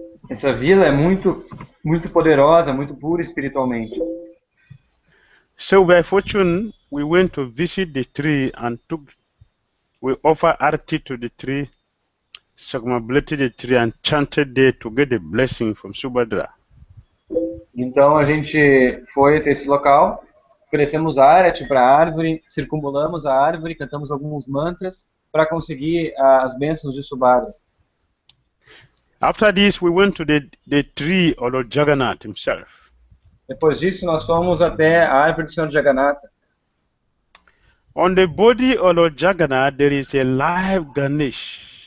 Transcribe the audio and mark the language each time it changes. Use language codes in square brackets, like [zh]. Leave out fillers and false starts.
[pt] Essa vila é muito poderosa, muito pura espiritualmente. [en] So by fortune, we went to visit the tree and we offered arti to the tree, circumambulated the tree and chanted there to get the blessing from Subhadra. [pt] Então a gente foi até esse local, oferecemos arati para a árvore, circumambulamos a árvore, cantamos alguns mantras para conseguir as bênçãos de Subhadra. [en] After this, we went to the tree of Lord Jagannath himself. [pt] Depois disso, nós fomos até a árvore do Senhor Jagannatha. [en] On the body of Lord Jagannath, there is a live Ganesh.